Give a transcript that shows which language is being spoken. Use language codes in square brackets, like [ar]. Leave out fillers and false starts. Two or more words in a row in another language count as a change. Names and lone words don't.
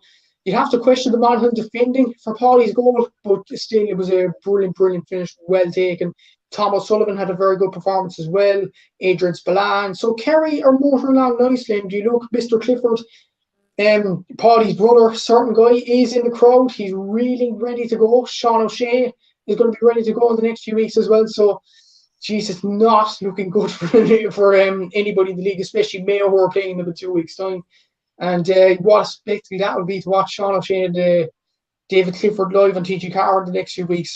[en] You'd have to question the Monaghan defending for Paddy's goal, but still, it was a brilliant finish, well taken. Tom O'Sullivan had a very good performance as well. Adrian Spillane. So Kerry are motoring along nicely. And do you look, Mr. Clifford, Paddy's brother, certain guy, is in the crowd. He's really ready to go. Sean O'Shea is going to be ready to go in the next few weeks as well. So Jesus, not looking good for anybody in the league, especially Mayo, who are playing them in 2 weeks' time. And what a spectacle that would be to watch Sean O'Shea and David Clifford live on TG Car in the next few weeks.